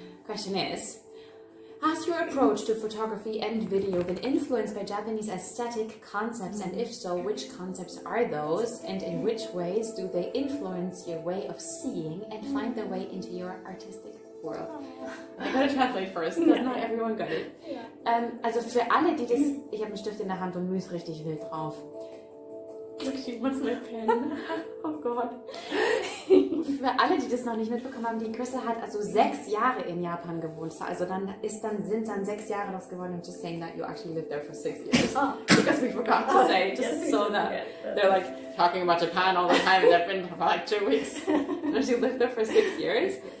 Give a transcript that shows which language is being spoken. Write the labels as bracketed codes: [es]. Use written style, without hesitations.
[en] Question is, has your approach to photography and video been influenced by Japanese aesthetic concepts? And if so, which concepts are those? And in which ways do they influence your way of seeing and find their way into your artistic world? I gotta translate first, because not everyone got it. [de] Also für alle, die das... Ich habe einen Stift in der Hand und müsse richtig wild drauf. [en] She wants my pen. [de] Oh Gott. Für alle, die das noch nicht mitbekommen haben, die Crystal hat also 6 Jahre in Japan gewohnt. Also sind dann 6 Jahre das geworden. [en] I'm just saying that you actually lived there for 6 years. Because we forgot to say, just so that they're like talking about Japan all the time. They've been for like 2 weeks. And she lived there for 6 years.